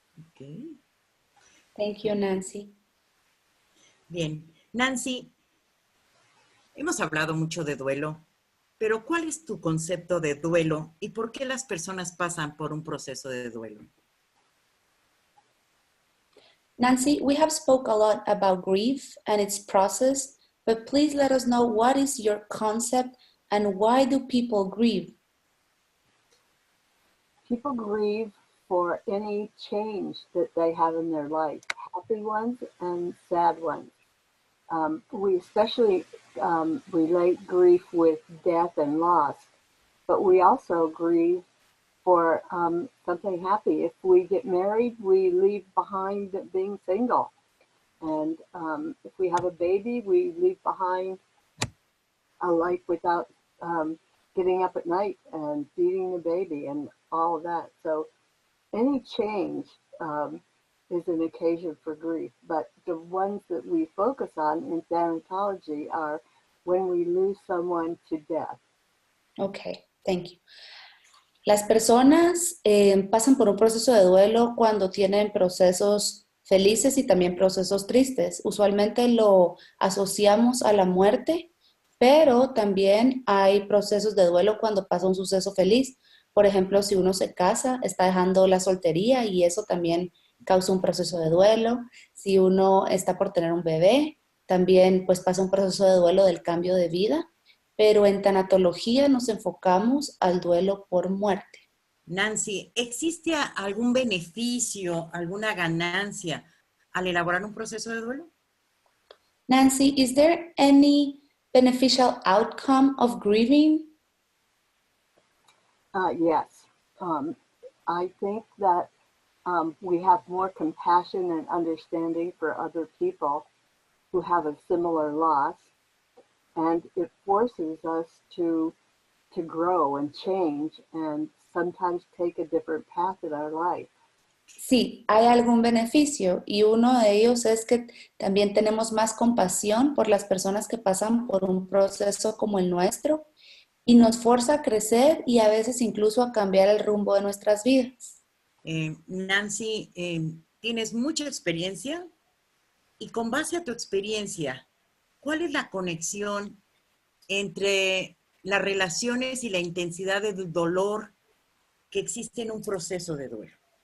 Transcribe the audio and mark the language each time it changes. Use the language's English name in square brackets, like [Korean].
[English] Okay. Thank you, Nancy. [Spanish] Bien, Nancy, hemos hablado mucho de duelo, pero ¿cuál es tu concepto de duelo y por qué las personas pasan por un proceso de duelo? [English] Nancy, we have spoke a lot about grief and its process, but please let us know what is your concept and why do people grieve? People grieve for any change that they have in their life, happy ones and sad ones. We especially relate grief with death and loss, but we also grieve for something happy. If we get married, we leave behind being single. And if we have a baby, we leave behind a life without getting up at night and feeding the baby and all of that. So any change is an occasion for grief. But the ones that we focus on in thanatology are when we lose someone to death. Okay, thank you. [Spanish] Las personas pasan por un proceso de duelo cuando tienen procesos felices y también procesos tristes. Usualmente lo asociamos a la muerte, pero también hay procesos de duelo cuando pasa un suceso feliz. Por ejemplo, si uno se casa, está dejando la soltería y eso también causa un proceso de duelo. Si uno está por tener un bebé, también pues pasa un proceso de duelo del cambio de vida. Pero en tanatología nos enfocamos al duelo por muerte. Nancy, ¿existe algún beneficio, alguna ganancia al elaborar un proceso de duelo? [English] Nancy, is there any beneficial outcome of grieving? Yes. I think that we have more compassion and understanding for other people who have a similar loss. And it forces us to grow and change and sometimes take a different path in our life. [Spanish] Sí, hay algún beneficio y uno de ellos es que también tenemos más compasión por las personas que pasan por un proceso como el nuestro y nos fuerza a crecer y a veces incluso a cambiar el rumbo de nuestras vidas. Nancy, tienes mucha experiencia y con base a tu experiencia, ¿cuál es la conexión entre las relaciones y la intensidad del dolor que existe en un proceso de duelo?